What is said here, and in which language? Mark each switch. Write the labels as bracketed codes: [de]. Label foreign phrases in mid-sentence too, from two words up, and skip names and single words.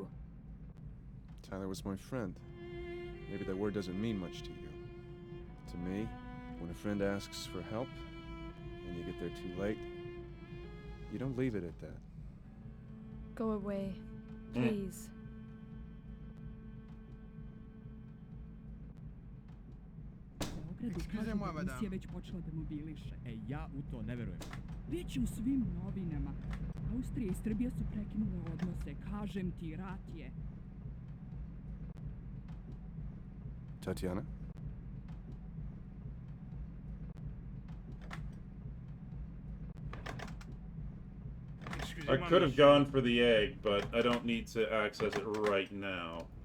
[en] Tyler was my friend. Maybe that word doesn't mean much to you. To me, when a friend asks for help, and you get there too late, you don't leave it at that. Go away, please. [fr] Excusez-moi, madame. [sr] Rusija već počela da mobiliše. Ja u to ne verujem. Već u svim novinama. Austrija i Srbija su prekinule odnose. Kažem ti, rat je. Tatiana? [en] I could have gone for the egg, but I don't need to access it right now.